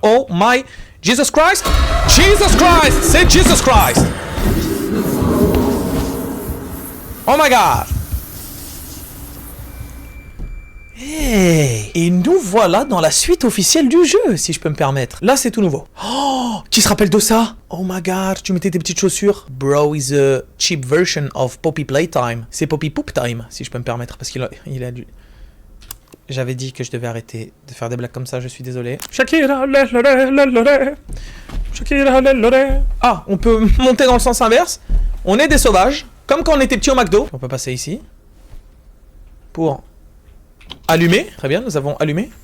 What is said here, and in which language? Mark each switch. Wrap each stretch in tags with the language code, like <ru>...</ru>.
<en>Oh my... Jesus Christ! Jesus Christ!</en> <fr>C'est Jesus Christ!</fr> <en>Oh my god! Hey!</en> <fr>Et nous voilà dans la suite officielle du jeu, si je peux me permettre. Là, c'est tout nouveau. Oh! Qui se rappelle de ça?</fr> <en>Oh my god,</en> <fr>tu mettais tes petites chaussures.</fr> <en>Bro is a cheap version of Poppy Playtime.</en> <fr>C'est Poppy Poop Time, si je peux me permettre, parce qu'il a dû... J'avais dit que je devais arrêter de faire des blagues comme ça, je suis désolé. Shakira, Shakira, ah, on peut monter dans le sens inverse. On est des sauvages, comme quand on était petit au McDo. On peut passer ici. Pour allumer. Très bien, nous avons allumé.</fr>